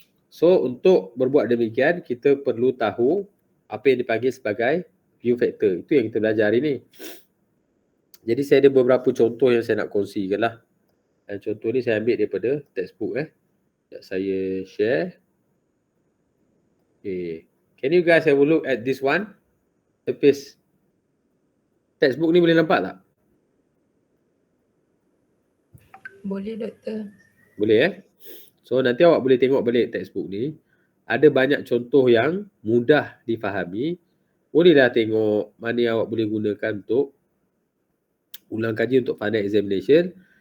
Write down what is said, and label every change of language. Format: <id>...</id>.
<ms>So untuk berbuat demikian, kita perlu tahu apa yang dipanggil sebagai view factor. Itu yang kita belajar hari ni. Jadi saya ada beberapa contoh yang saya nak kongsikan lah. Contoh ni saya ambil daripada textbook. Sekejap saya share. Okay.</ms> <en>Can you guys have a look at this one? Surface.</en> <ms>Textbook ni boleh nampak tak? Boleh doktor. Boleh So nanti awak boleh tengok balik textbook ni. Ada banyak contoh yang mudah difahami. Bolehlah tengok mana yang awak boleh gunakan untuk ulang kaji untuk final examination.</ms>